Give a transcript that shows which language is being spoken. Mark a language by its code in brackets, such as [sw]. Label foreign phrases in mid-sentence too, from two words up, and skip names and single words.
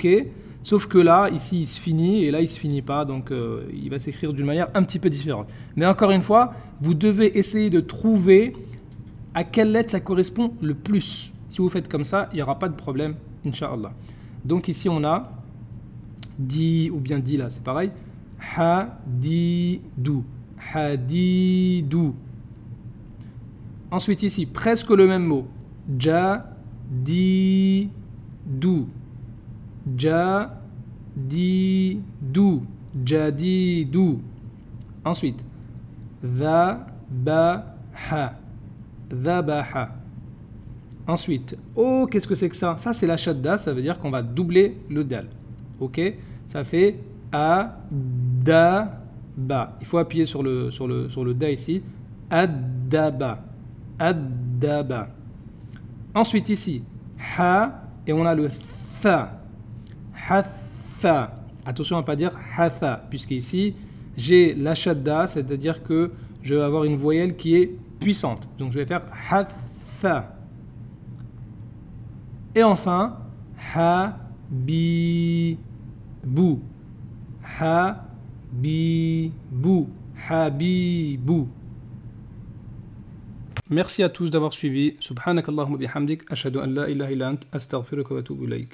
[fr] Sauf que là, ici, il se finit et là, il ne se finit pas. Donc, il va s'écrire d'une manière un petit peu différente. Mais encore une fois, vous devez essayer de trouver à quelle lettre ça correspond le plus. Si vous faites comme ça, il n'y aura pas de problème, [ar] إن شاء الله. [fr] Donc ici, on a di, ou bien di là, c'est pareil. [ar] Ha-di-dou. Ha-di-dou. [fr] Ensuite ici, presque le même mot. [ar] جديدُ جديدُ. Ja-di-dou. Ensuite, dha-ba-ha. Dhabaha. [fr] Ensuite, oh, qu'est-ce que c'est que ça? Ça, c'est la shadda, ça veut dire qu'on va doubler le dal. Ok? Ça fait a-da-ba. Il faut appuyer sur le da ici. [ar] Ad-da-ba. Ad-da-ba. [fr] Ensuite, ici, ha, et on a le tha. [ar] Ha-tha. [fr] Attention à ne pas dire ha-tha, puisqu'ici, j'ai la shadda, c'est-à-dire que je vais avoir une voyelle qui est puissante. Donc je vais faire ha-tha. Et enfin, [ar] ha-bi-bou. Ha-bi-bou. Ha-bi-bou. [fr] Merci à tous d'avoir suivi. [ar] سبحانك اللهم بحمدك. أشهد أن لا إله إلا أنت. أستغفرك وأتوب إليك.